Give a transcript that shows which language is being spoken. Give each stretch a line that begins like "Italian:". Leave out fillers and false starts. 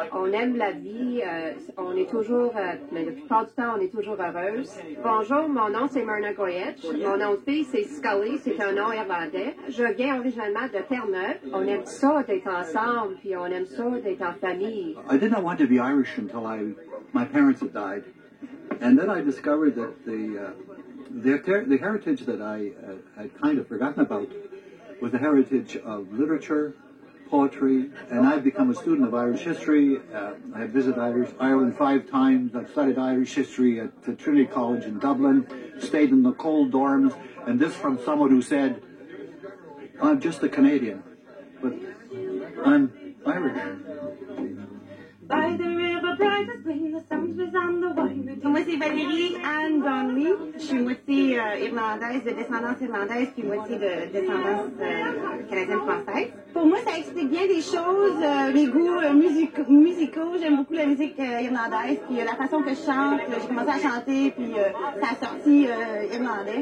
French: On aime la vie, on est toujours, la plupart du temps, on est toujours heureuse. Bonjour, mon nom c'est Myrna Goyetch. Mon nom de fille c'est Scully, c'est un nom irlandais. Je viens originalement de Terre-Neuve. On aime ça d'être ensemble, puis on aime ça d'être en famille.
English: I did not want to be Irish until my parents had died. And then I discovered that the heritage that I had kind of forgotten about was the heritage of literature, poetry, and I've become a student of Irish history. I've visited Ireland 5 times. I've studied Irish history at Trinity College in Dublin, stayed in the cold dorms, and this from someone who said, I'm just a Canadian, but I'm Irish. By the river bright as green, the sun was on the wine.
French: Moi, c'est Valérie Anne Donnelly. Je suis moitié irlandaise, de descendance irlandaise, puis moitié de descendance canadienne-française. Pour moi, ça explique bien des choses, mes goûts musicaux. J'aime beaucoup la musique irlandaise, puis la façon que je chante. J'ai commencé à chanter, puis ça a sorti irlandais.